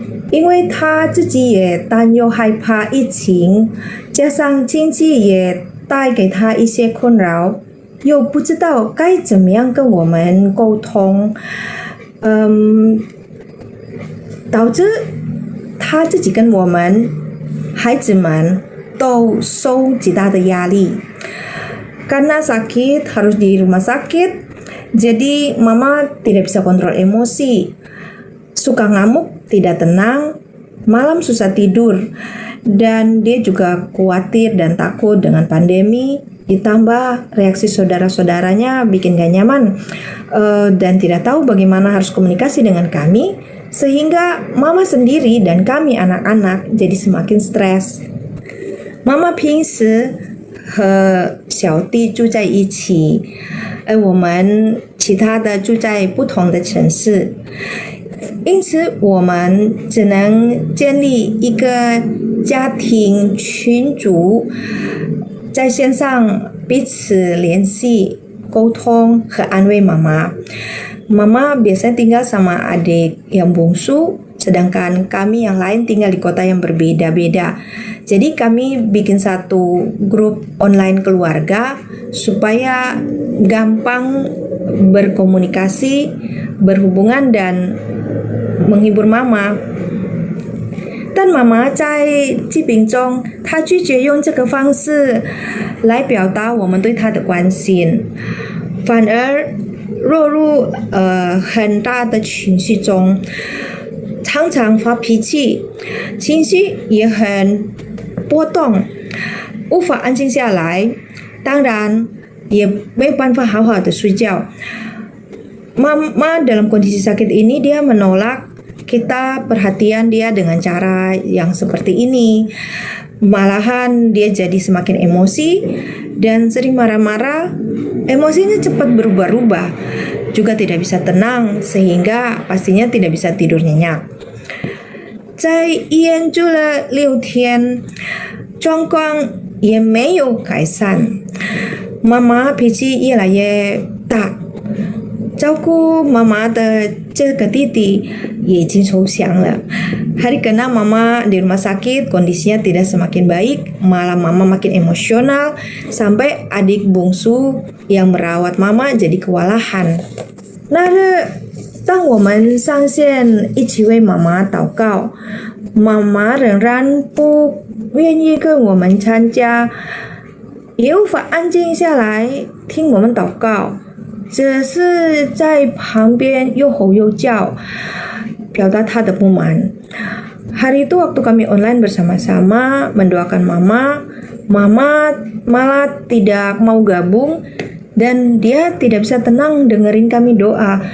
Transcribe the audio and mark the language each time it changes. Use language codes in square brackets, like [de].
[zh] 因为她自己也担忧害怕疫情，加上亲戚也带给她一些困扰，又不知道该怎么样跟我们沟通，导致他自己跟我们孩子们都受极大的压力。 [id] Karena sakit harus di rumah sakit, jadi Mama tidak bisa kontrol emosi, suka ngamuk, tidak tenang, malam susah tidur, dan dia juga khawatir dan takut dengan pandemi. Ditambah reaksi saudara-saudaranya bikin gak nyaman dan tidak tahu bagaimana harus komunikasi dengan kami, sehingga Mama sendiri dan kami anak-anak jadi semakin stres。 [zh] 妈妈平时和小弟住在一起，而我们其他的住在不同的城市，因此我们只能建立一个家庭群组，在线上彼此联系、沟通和安慰妈妈。 [id] Mama biasanya tinggal sama adik yang bungsu, sedangkan kami yang lain tinggal di kota yang berbeda-beda. Jadi kami bikin satu grup online keluarga supaya gampang berkomunikasi, berhubungan dan menghibur Mama。 [zh] 但妈妈在疾病中，她拒绝用这个方式来表达我们对她的关心，反而落入很大的情绪中，常常发脾气，情绪也很波动，无法安静下来，当然也没有办法好好的睡觉。 [id] Mama dalam kondisi sakit ini dia menolak kita perhatian dia dengan cara yang seperti ini. Malahan dia jadi semakin emosi dan sering marah-marah, emosinya cepat berubah-ubah, juga tidak bisa tenang sehingga pastinya tidak bisa tidur nyenyak。 [zh] 在医院住了6天，状况也没有改善，妈妈脾气越来越大，照顾妈妈的这个弟弟也已经受伤了。 [id] Hari keenam Mama di rumah sakit, kondisinya tidak semakin baik, malah Mama makin emosional, sampai adik bungsu yang merawat Mama jadi kewalahan。 [zh] 那日，当我们上线一起为妈妈祷告，妈妈仍然不愿意跟我们参加，也无法安静下来听我们祷告，只是在旁边又吼又叫，表达她的不满。 [id] Hari itu waktu kami online bersama-sama mendoakan Mama malah tidak mau gabung dan dia tidak bisa tenang dengerin kami doa.